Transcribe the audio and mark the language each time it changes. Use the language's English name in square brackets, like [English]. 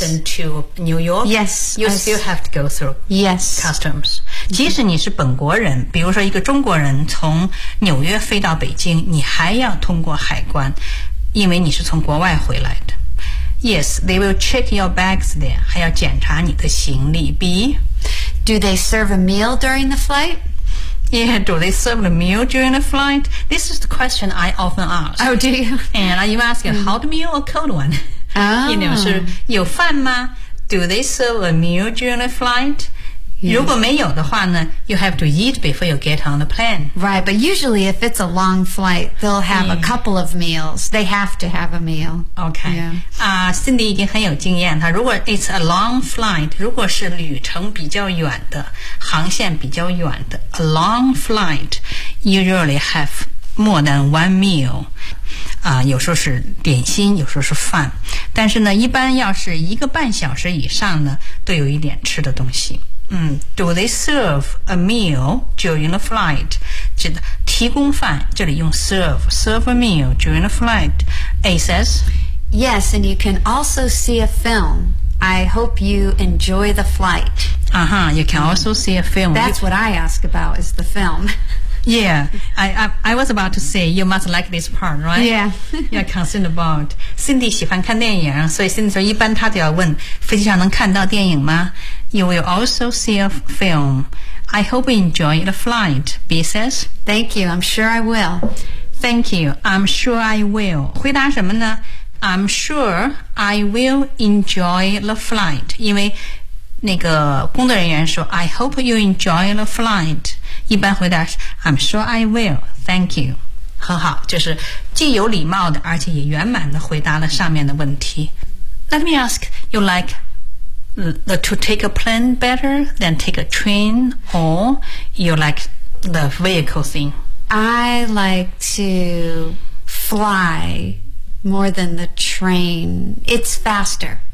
[English] London to New York? Yes. You still have to go through、 yes. customs. [Chinese] 即使你是本国人比如说一个中国人从纽约飞到北京你还要通过海关因为你是从国外回来的。 [English] Yes, they will check your bags there. [Chinese] 还要检查你的行李。 [English] B, do they serve a meal during the flight? Yeah, do they serve the meal during the flight? This is the question I often ask. Oh, do you? And are you asking a hot meal or cold one? Oh. You know, [Chinese] 是有饭吗? [English] Do they serve a meal during the flight? Yes. [Chinese] 如果没有的话呢, [English] you have to eat before you get on the plane. Right, but usually if it's a long flight, they'll have、yeah. a couple of meals. They have to have a meal. Okay. Yeah. [Chinese] Cindy 已经很有经验她如果 [English] it's a long flight, [Chinese] 如果是旅程比较远的,航线比较远的, [English] a long flight, you usually have more than one meal. [Chinese] 有时候是点心有时候是饭但是呢一般要是一个半小时以上呢都有一点吃的东西。 [English] Do they serve a meal during the flight? [Chinese] 指的提供饭这里用 [English] serve, serve a meal during the flight. A says, Yes, and you can also see a film. I hope you enjoy the flight. Uh-huh, you can also see a film. That's what I ask about is the film. Yeah, I was about to say you must like this part, right? Yeah. You're concerned about. [Chinese] Cindy 喜欢看电影所以 Cindy 说一般她都要问飞机上能看到电影吗 [English] You will also see a film. I hope you enjoy the flight, B says. Thank you, I'm sure I will. Thank you, I'm sure I will. [Chinese] 回答什么呢 [English] I'm sure I will enjoy the flight. [Chinese] 因为那个工作人员说 [English] I hope you enjoy the flight. [Chinese] 一般回答是 [English] I'm sure I will, thank you. [Chinese] 很好就是既有礼貌的而且也圆满地回答了上面的问题。 [English] Let me ask, you like the to take a plane better than take a train or you like the vehicle thing? I like to fly more than the train. It's faster.